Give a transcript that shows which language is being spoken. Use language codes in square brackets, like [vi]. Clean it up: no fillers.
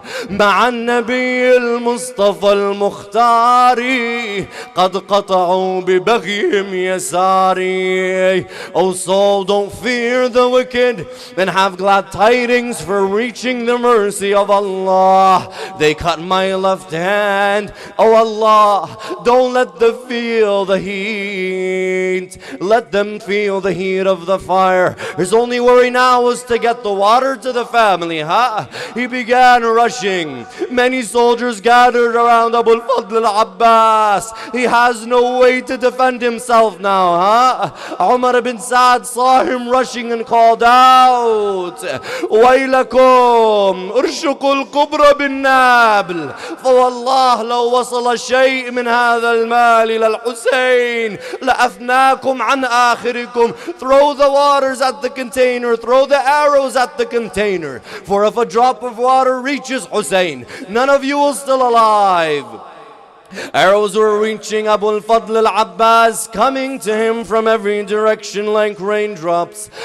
[ar] مع النبي المصطفى المختار قد قطعوا ببغيهم يساري. [en] O soul, don't fear the wicked and have glad tidings for reaching the mercy of Allah. They cut my left hand. Oh Allah, don't let them feel the heat. Let them feel the heat of the fire. His only worry now was to get the water to the family. He began rushing. Many soldiers gathered around Abu al-Fadl al-Abbas. He has no way to defend himself now. Umar ibn Sa'd saw him rushing and called out, [ar] ويلكم ارشقوا القبر بالنابل فوالله لو وصل شيء من هذا المال إلى الحسين لأفناكم عن آخركم. [en] Throw the waters at the container, throw the arrows at the container, for if a drop of water reaches Hussain, none of you will still alive. Arrows were reaching Abu al-Fadl al-Abbas, coming to him from every direction like raindrops.